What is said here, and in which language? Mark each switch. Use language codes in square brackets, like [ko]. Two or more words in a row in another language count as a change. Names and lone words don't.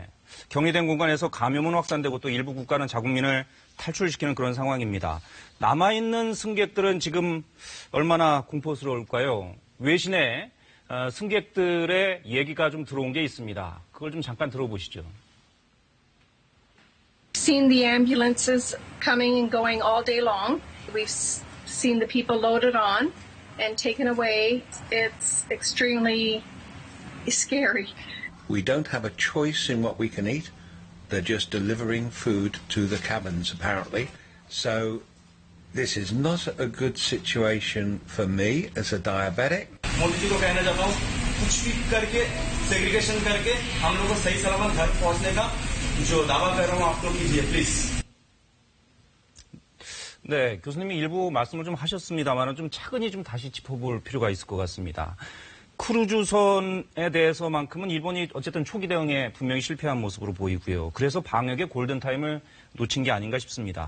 [ko] 격리된 공간에서 감염은 확산되고 또 일부 국가는 자국민을 탈출시키는 그런 상황입니다. 남아있는 승객들은 지금 얼마나 공포스러울까요? 외신에 승객들의 얘기가 좀 들어온 게 있습니다. 그걸 좀 잠깐 들어보시죠. [en] Seen the ambulances coming and going all day long. We've seen the people loaded on and taken away. It's extremely scary. We don't have a choice in what we can eat. They're just delivering food to the cabins, apparently. So this is not a good situation for me as a diabetic. [hi] मोदी जी को कहना चाहता हूँ कुछ भी करके सेग्रीगेशन करके हम लोग को सही सलामत घर पहुँचने का जो दावा कर रहा हूँ आप लोग कीजिए प्लीज. [ko] 네, 교수님이 일부 말씀을 좀 하셨습니다만 좀 차근히 좀 다시 짚어볼 필요가 있을 것 같습니다. 크루즈선에 대해서만큼은 일본이 어쨌든 초기 대응에 분명히 실패한 모습으로 보이고요. 그래서 방역의 골든타임을 놓친 게 아닌가 싶습니다.